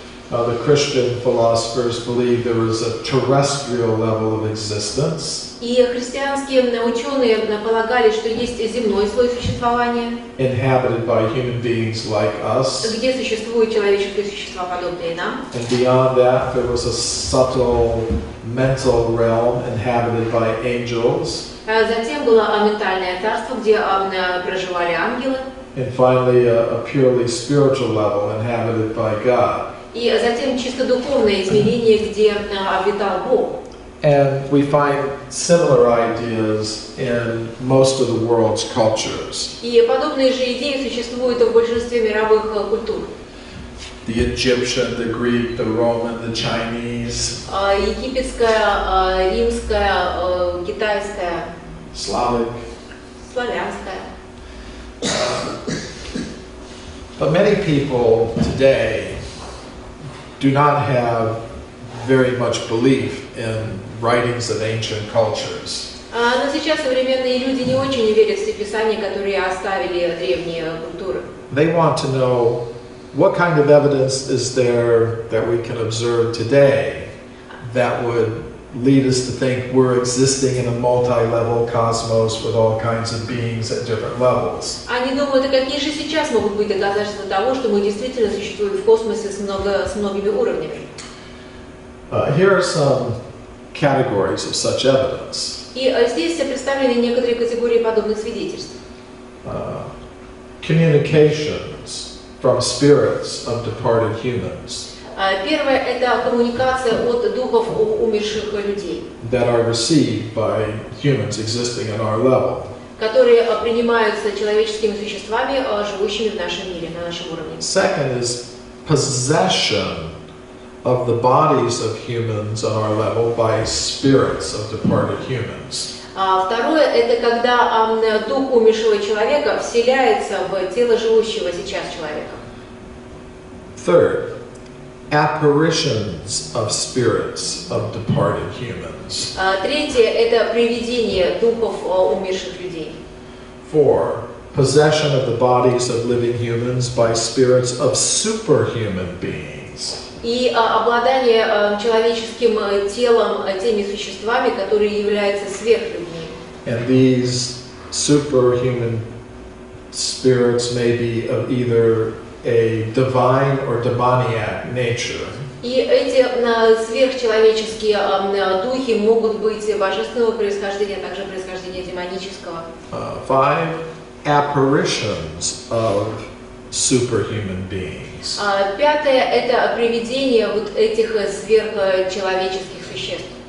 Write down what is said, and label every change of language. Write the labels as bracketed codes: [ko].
[en] The Christian philosophers believed there was a terrestrial level of existence. [ru] И христианские ученые полагали, что есть земной слой существования, [en] Inhabited by human beings like us. [ru] где существуют человеческие существа, подобные нам. [en] And beyond that, there was a subtle mental realm inhabited by angels. [ru] Затем было ментальное царство, где проживали ангелы. [en] And finally, a purely spiritual level inhabited by God. [ru] И затем чисто духовное измерение, где обитал Бог. [en] And we find similar ideas in most of the world's cultures. [ru] И подобные же идеи существуют в большинстве мировых культур. [en] The Egyptian, the Greek, the Roman, the Chinese. [ru] Египетская, римская, китайская, [en] Slavic. [ru] славянская. [en] But many people today do not have very much belief in writings of ancient cultures. [ru] Но сейчас современные люди не очень верят в все писания, которые оставили древние культуры. [en] They want to know what kind of evidence is there that we can observe today that would lead us to think we're existing in a multi-level cosmos with all kinds of beings at different levels. [ru] Они думают, какие же сейчас могут быть доказательства того, что мы действительно существуем в космосе с многими уровнями. [en] Here are some categories of such evidence. [ru] И здесь представлены некоторые категории подобных свидетельств. [en] Communications from spirits of departed humans. [ru] Первое – это коммуникация от духов умерших людей, [en] that are received by humans existing at our level. [ru] которые принимаются человеческими существами, живущими в нашем мире, на нашем уровне. [en] Second is possession of the bodies of humans on our level by spirits of departed humans. [ru] Второе – это когда дух умершего человека вселяется в тело живущего сейчас человека. [en] Third, apparitions of spirits of departed humans. [ru] Третье – это привидение духов умерших людей. [en] Four, possession of the bodies of living humans by spirits of superhuman beings. [ru] И обладание человеческим телом теми существами, которые являются сверхлюдьми. [en] And these superhuman spirits may be of either a divine or demoniac nature. [ru] И эти сверхчеловеческие духи могут быть божественного происхождения, а также происхождения демонического. [en] Five, apparitions of superhuman beings. [ru] Пятое – это привидение вот этих сверхчеловеческих существ.